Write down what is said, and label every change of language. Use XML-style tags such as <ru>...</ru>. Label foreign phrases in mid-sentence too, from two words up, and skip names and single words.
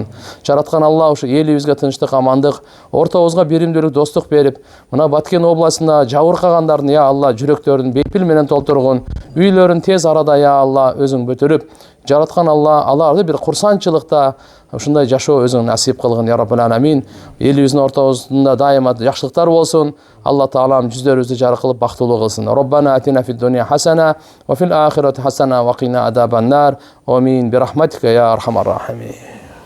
<ky>Жараткан Алла, ушу элибизге тынчтык, амандык, ортобузга биримдүүлүк, достук берип, мына Баткен областында жабыркагандардын</ky> <ar>يا الله</ar> <ky>жүрөктөрүн бейпил менен толтургун. Үйлөрүн тез арада</ky> <ar>يا الله</ar> <ky>өзүң бүтүрүп, жараткан Алла аларды бир курсанчылыкта ушундай жашоо өзүң насип кылгын,</ky> <ar>يا رب العالمين.</ar> <ky>Элибиздин ортобузда дайыма жакшылыктар болсун. Алла Таалам жүздөрүбүздү жарык кылып бактылуу кылсын.</ky> <ar>ربنا آتنا في الدنيا حسنة وفي الآخرة حسنة وقنا عذاب النار. Амин. برحمتك يا أرحم الراحمين.</ar>